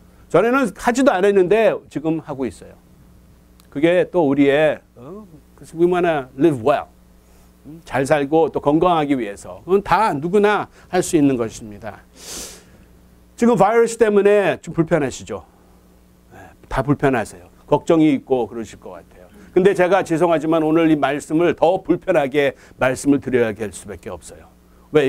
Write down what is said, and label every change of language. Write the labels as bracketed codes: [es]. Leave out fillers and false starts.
[ko] 전에는 하지도 않았는데 지금 하고 있어요. 그게 또 우리의, [en] we wanna live well. [ko] 잘 살고 또 건강하기 위해서. 그건 다 누구나 할 수 있는 것입니다. 지금 바이러스 때문에 좀 불편하시죠? 다 불편하세요. 걱정이 있고 그러실 것 같아요. 근데 제가 죄송하지만 오늘 이 말씀을 더 불편하게 말씀을 드려야 할 수밖에 없어요. 왜?